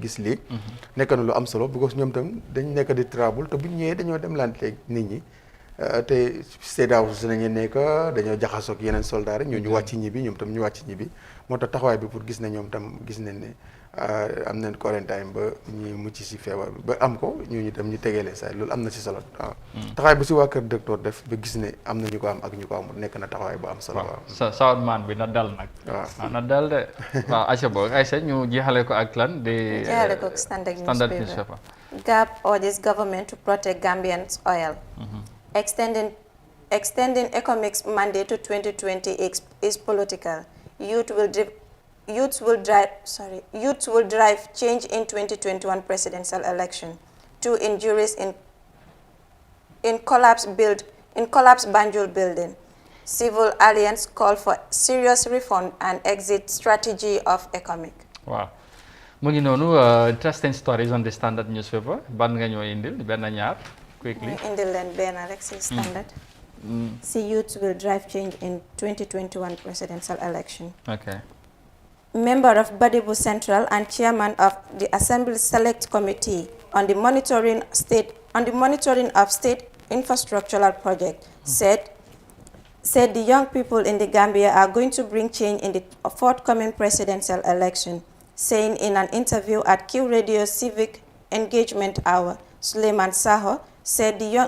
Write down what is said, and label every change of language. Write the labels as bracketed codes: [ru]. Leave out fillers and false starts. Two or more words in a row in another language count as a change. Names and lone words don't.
[wo] gis lii nekk na lu am solo because ñoom tam dañ nekk di trouble te buñ ñëwee dañoo dem lante nit ñi te CEDEAO si nañu nekk dañoo jaxasoo ak yeneen soldats rek ñu wàcc ñibbi ñoom tam ñu wàcc ñibbi moo tax taxawaay bi pour gis ne ñoom tam gis nañ ne am nañ quarantaine ba ñu mucc si feebar bi ba am ko ñu tam ñu tegeele saa loolu am na si solo waaw taxawaay bu si waa kër docteur def ba gis ne am na ñu ko am ak ñu ko amul nekk na taxawaay bu am solo waaw sawat maan bi na dal nag waaw na dal de waaw Aïcha boog Aïcha ñu jeexale ko ak lan de jeexale ko ak [en] Standard newspaper GAP urges government to protect Gambians oil extending economic mandate to 2020 is political. Youth will drive change in 2021 presidential election. 2 injuries in collapse Banjul building. Civil Alliance call for serious reform and exit strategy of economic. [wo] Wow. Mu ngi noonu [en] interesting stories on the Standard newspaper [wo] ban nga ñoo indil benn ñaar quickly. Indil leen benn rek si Standard. [en] See, youth will drive change in 2021 presidential election. Okay. Member of Badibu Central and chairman of the Assembly Select Committee on the monitoring of state infrastructural project said said the young people in the Gambia are going to bring change in the forthcoming presidential election, saying in an interview at Q Radio's Civic Engagement Hour, Suleiman Saho said